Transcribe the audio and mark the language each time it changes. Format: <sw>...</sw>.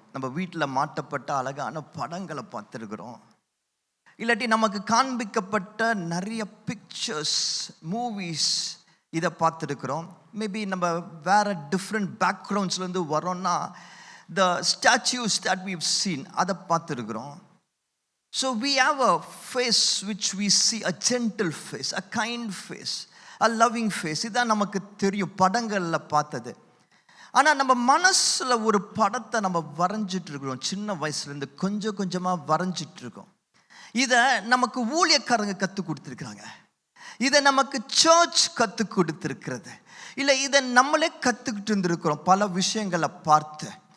<ta>நம்ம வீட்டில் மாட்டப்பட்ட அழகான படங்களை பார்த்துருக்குறோம். இல்லாட்டி நமக்கு காண்பிக்கப்பட்ட நிறைய பிக்சர்ஸ், மூவிஸ் இதை பார்த்துருக்குறோம்.</ta> <en>maybe</en> <ta>நம்ம வேற</ta> <en>different பேக்ரவுண்ட்ஸ்லேருந்து</en> <ta>வரோன்னா</ta> <en>the statues that we've seen</en> <ta>அதை பார்த்துருக்குறோம்.</ta> <en>So we have a face which we see, a gentle face, a kind face, a loving face.</en> <ta>இதான் நமக்கு தெரியும் படங்களில் பார்த்தது. ஆனால் நம்ம மனசில் ஒரு படத்தை நம்ம வரைஞ்சிட்டு இருக்கிறோம். சின்ன வயசுலேருந்து கொஞ்சம் கொஞ்சமாக வரைஞ்சிட்டு இருக்கோம். இதை நமக்கு ஊழியக்காரங்க கற்றுக் கொடுத்துருக்குறாங்க. இதை நமக்கு சர்ச் கற்றுக் கொடுத்துருக்கிறது. இல்லை, இதை நம்மளே கற்றுக்கிட்டு இருந்திருக்கிறோம் பல விஷயங்களை பார்த்து.</ta>